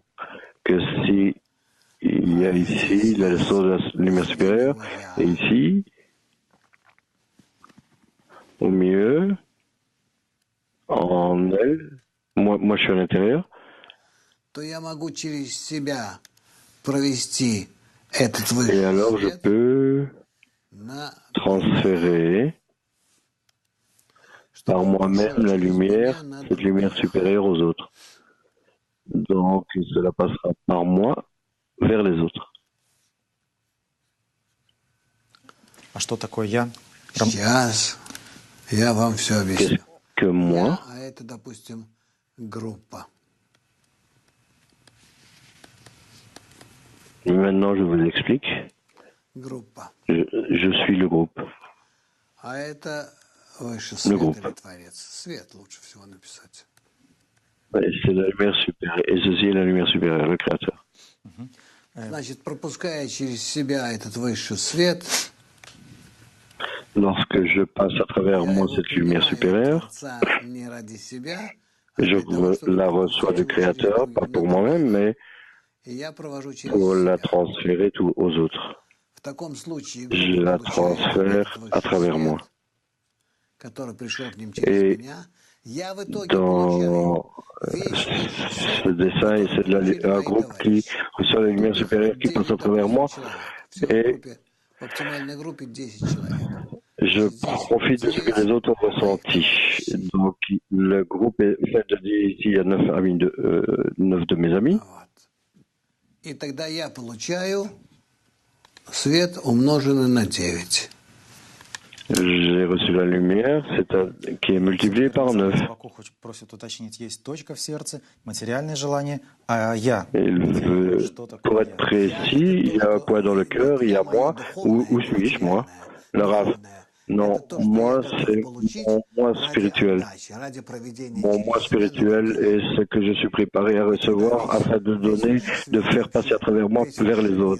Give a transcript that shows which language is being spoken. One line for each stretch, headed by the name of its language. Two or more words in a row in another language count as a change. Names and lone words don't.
French: Que si il y a ici la leçon de la lumière supérieure, et ici, au milieu, en elle, moi je suis à l'intérieur, et alors je peux transférer par moi-même la lumière, cette lumière supérieure aux autres. Donc cela passera par moi vers les autres.
Russian: А что такое я? Сейчас я вам все объясню.
French: Qu'est-ce que moi?
Russian: А это, допустим, группа.
French: Maintenant, je vous explique.
Russian: Группа.
French: Je suis le groupe.
Russian: А это выше
French: Le
Russian: свет
French: groupe.
Russian: или творец. Свет лучше всего написать.
French: C'est la lumière supérieure. Et ceci est la lumière supérieure, le Créateur.
Russian: Значит, propуская через себя этот высший свет,
French: Lorsque je passe à travers moi cette lumière supérieure, je la reçois du Créateur, pas pour moi-même, mais pour la transférer aux autres. Je la transfère à travers moi. Et dans ce dessin, c'est un groupe qui reçoit la lumière supérieure qui passe à travers moi. Et je profite de ce que les autres ont ressenti. Donc, le groupe est fait de dire ici, il y a 9 de mes amis.
Russian: И тогда я получаю свет умноженный на 9.
French: J'ai reçu la lumière, qui est multipliée par 9.
Russian: Просит уточнить, есть точка в сердце, материальное желание, а я.
French: Pour être précis, il y a quoi dans le cœur, il y a moi, où suis-je, moi? Le Rav. Non, moi, c'est mon moi spirituel. Mon moi spirituel est ce que je suis préparé à recevoir afin de donner, de faire passer à travers moi vers les autres.